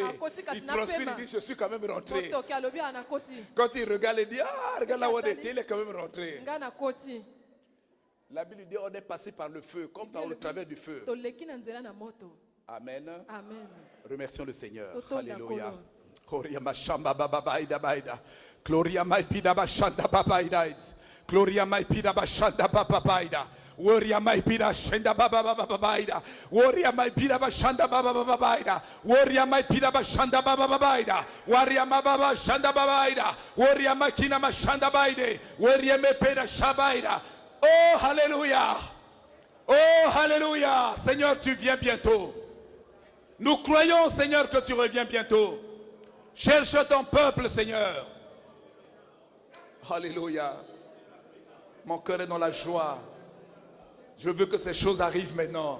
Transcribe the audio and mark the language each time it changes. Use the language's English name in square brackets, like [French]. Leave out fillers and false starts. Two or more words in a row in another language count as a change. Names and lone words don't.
[French] Il transpire, il dit, je suis quand même rentré. Quand il regarde, il dit, ah, regarde là où on était, il est quand même rentré. La Bible dit, on est passé par le feu, comme par le travers du feu. Amen. Amen. Remercions le Seigneur. Alléluia. Gloria ma shamba baba baida baida. Gloria ma pida bashanda baba baida. Gloria ma pida bashanda baba baida. Woria maipira shenda baba baba baida. Woria maipira bashanda baba baba baida. Woria maipira bashanda baba baba baida. Woria mababa shanda baba baida. Woria makina mashanda baide. Woria mepera shabaida. Oh alléluia. Oh alléluia. Seigneur, tu viens bientôt. Nous croyons, Seigneur, que tu reviens bientôt. Cherche ton peuple, Seigneur. Alléluia. Mon cœur est dans la joie. Je veux que ces choses arrivent maintenant.